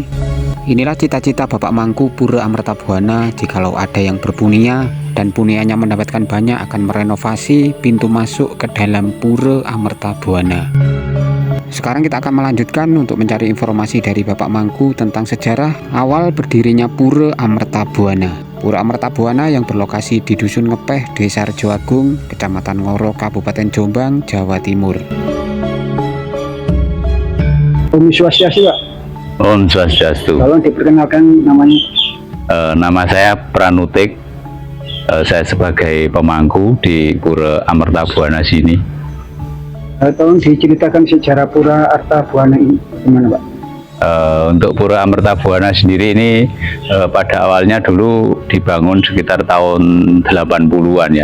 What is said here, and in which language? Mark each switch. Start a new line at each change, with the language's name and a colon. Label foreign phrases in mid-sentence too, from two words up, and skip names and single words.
Indonesian: Inilah cita-cita Bapak Mangku Pura Amertabuana, jikalau ada yang berpunia dan punianya mendapatkan banyak akan merenovasi pintu masuk ke dalam Pura Amertabuana. Sekarang kita akan melanjutkan untuk mencari informasi dari Bapak Mangku tentang sejarah awal berdirinya Pura Amertabuana. Pura Amertabuana yang berlokasi di Dusun Ngepeh, Desa Rejoagung, Kecamatan Ngoro, Kabupaten Jombang, Jawa Timur.
Sanskrit: Om Swastiastu, Pak. Om Swastiastu.
Indonesian: Tolong diperkenalkan namanya. Nama saya Pranutik. Saya sebagai pemangku di Pura Amertabuana sini. Tolong diceritakan sejarah Pura Amertabuana ini, gimana, Pak? Untuk Pura Amertabuana sendiri ini pada awalnya dulu dibangun sekitar tahun 80-an ya.